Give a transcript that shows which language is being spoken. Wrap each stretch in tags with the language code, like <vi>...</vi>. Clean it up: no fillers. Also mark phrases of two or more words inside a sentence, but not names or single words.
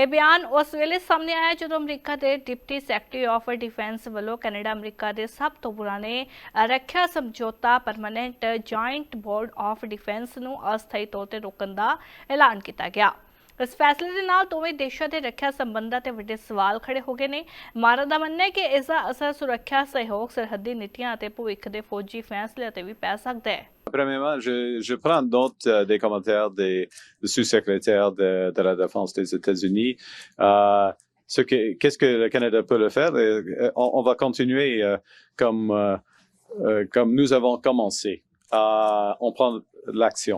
<pa>ਯਹ ਬਯਾਨ ਉਸ ਵੇਲੇ ਸਾਹਮਣੇ ਆਇਆ ਜਦੋਂ ਅਮਰੀਕਾ ਦੇ</pa> <en>Deputy Secretary of Defense</en> <pa>ਵੱਲੋਂ ਕੈਨੇਡਾ ਅਮਰੀਕਾ ਦੇ ਸਭ ਤੋਂ ਪੁਰਾਣੇ ਰੱਖਿਆ ਸਮਝੌਤਾ ਪਰਮਾਨੈਂਟ ਜੌਇੰਟ ਬੋਰਡ ਆਫ਼ ਡਿਫੈਂਸ ਨੂੰ ਅਸਥਾਈ ਤੌਰ ਤੇ ਰੋਕਣ ਦਾ ਐਲਾਨ ਕੀਆ ਗਿਆ। ਇਸ ਫ਼ੈਸਲੇ ਕੇ ਨਾਲ ਦੋਵੇਂ ਦੇਸ਼ੋਂ ਕੇ ਰੱਖਿਆ ਸੰਬੰਧਾਂ ਤੇ ਵੱਡੇ ਸਵਾਲ ਖੜ੍ਹੇ ਹੋ ਗਏ ਨੇ। ਮਾਰਾ ਦਾ ਮੰਨਣਾ ਹੈ ਕਿ ਇਸਕਾ ਅਸਰ ਸੁਰੱਖਿਆ ਸਹਿਯੋਗ ਸਰਹੱਦੀ ਨੀਤੀਆਂ ਤੇ ਭਵਿੱਖ ਦੇ ਫ਼ੌਜੀ ਫ਼ੈਸਲੇ ਤੇ ਭੀ ਪੈ ਸਕਦਾ ਹੈ।</pa> <fr>Premièrement, je prends note des commentaires du sous-secrétaire de la Défense des États-Unis. Qu'est-ce que le Canada peut le faire? On va continuer comme nous avons commencé. On prend l'action.</fr>